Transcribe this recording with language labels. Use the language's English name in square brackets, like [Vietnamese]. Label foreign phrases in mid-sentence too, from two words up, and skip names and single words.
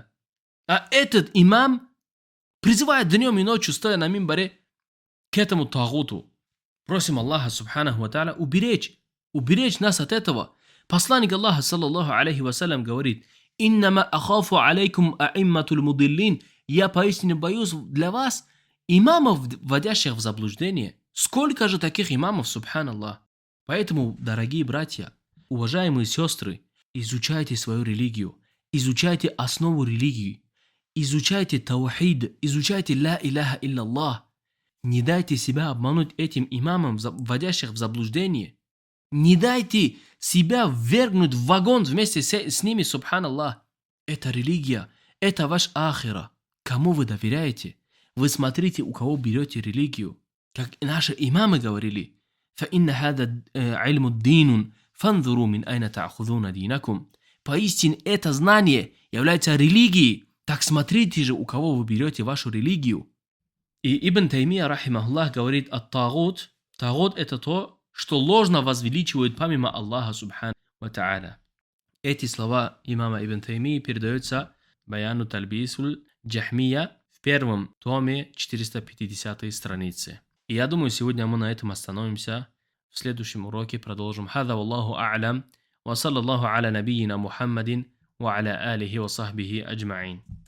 [Russian] А этот имам призывает днем и ночью, стоя на мимбаре, к этому тагуту. Просим Аллаха, [Arabic] سبحانه وتعالى, [Russian] уберечь нас от этого. Посланник Аллаха, [Arabic] صلى الله عليه وسلم, [Russian] говорит: [Arabic] «إنما أخاف عليكم الأئمة المضلين». [Russian] Я поистине боюсь для вас имамов, вводящих в заблуждение. Сколько же таких имамов, субханаллах. Поэтому, дорогие братья, уважаемые сестры, изучайте свою религию, изучайте основу религии, изучайте таухид, изучайте [Arabic] لا إله إلا الله. [Russian] Не дайте себя обмануть этим имамам, вводящих в заблуждение. Не дайте себя ввергнуть в вагон вместе с ними, субханаллах. Это религия, это ваш ахира. Кому вы доверяете? Вы смотрите, у кого берете религию. Как наши имамы говорили: [Arabic] فَإِنَّ هَذَا عِلْمُ الدِّينٌ فَانْظُرُوا مِنْ أَيْنَ تَأْخُذُونَ دِينَكُمْ. [Russian] Поистине это знание является религией. Так смотрите же, у кого вы берете вашу религию. И Ибн Таймия, рахимахуллах, говорит: ат-тагут, тагут это то, что ложно возвеличивают помимо Аллаха, [Arabic] سبحانه وتعالى. [Russian] Эти слова имама Ибн Таймии передаются Баяну Тальбисуль Джахмия в первом томе 450 страницы. И я думаю, сегодня мы на этом остановимся. В следующем уроке продолжим. [Arabic] هذا والله أعلم. وصلى الله على نبينا محمد وعلى آله وصحبه أجمعين.